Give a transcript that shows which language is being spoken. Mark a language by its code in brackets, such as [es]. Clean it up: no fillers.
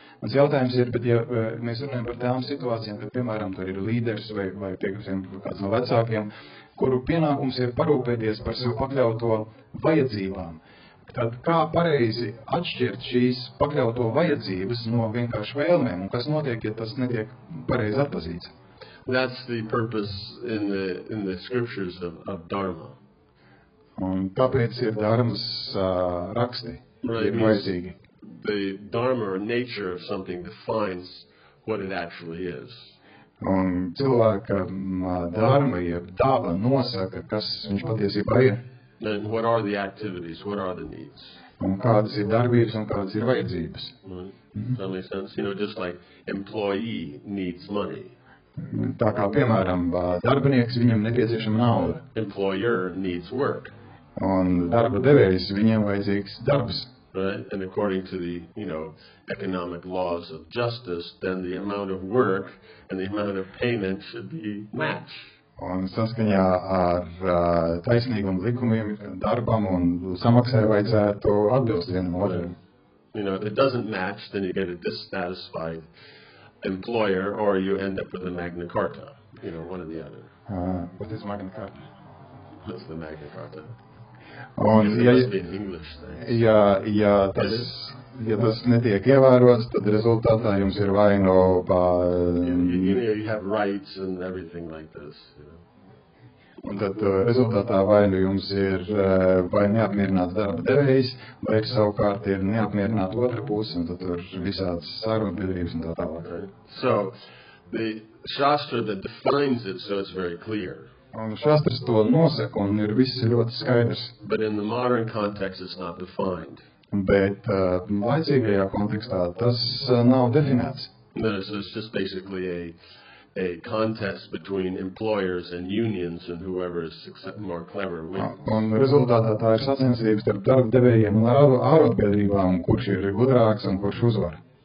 [lv] Mans jautājums ir, bet ja mēs runājam par tām situācijām, kad, piemēram, tur ir līderis vai teiksim, kāds no vecākiem, kuru pienākums ir parūpēties par sev pakļauto vajadzībām. Tad kā pareizi atšķirt šīs pakļauto vajadzības no vienkārši vēlmēm, un kas notiek, ja tas netiek pareizi atpazīts? [en] That's the purpose in the scriptures of Dharma. [lv] Un tāpēc ir dharmas raksti, ir vajadzīgi. [en] The Dharma or nature of something defines what it actually is. [lv] Un cilvēka dharma, jeb daba nosaka, kas viņš patiesībā ir. [en] And what are the activities? What are the needs? [lv] Un kādas ir darbības un kādas ir vajadzības. [en] Right? Does that make sense? You know, just like employee needs money. [lv] Tā kā, piemēram, darbinieks, viņam nepieciešama nauda. [en] Employer needs work. [lv] Un darba devējs, viņiem vajadzīgs darbs. [en] Right? And according to the, economic laws of justice, then the amount of work and the amount of payment should be matched. [lv] Un saskaņā ar taisnīgumu likumiem darbam un samaksai vajadzētu atbilst vienam otram. [en] If it doesn't match, then you get a dissatisfied employer, or you end up with a Magna Carta. One or the other. What is Magna Carta? That's the Magna Carta. [lv] Un, [en] It must be an English thing. [lv] ja tas netiek ievērots, tad rezultātā jums ir vai no... [en] You have rights and everything like this. [lv] Un tad rezultātā vai nu jums ir vai neapmierināts darba devējs, vai savukārt ir neapmierināta otra puse, un tad tur visādas sarunbiedrības un tā tālāk. [en] Right. So, the Shastra that defines it, so it's very clear. [lv] Un šastras to nosaka, un ir viss ļoti skaidrs. [en] But in the modern context, it's not defined. [lv] Bet laicīgajā kontekstā tas nav definēts. [en] No, so it's just basically a contest between employers and unions, and whoever is more clever wins. [lv] Un rezultātā tā ir sacensības starp darba devējiem un ārotbiedrībām, kurš ir gudrāks un kurš uzvar.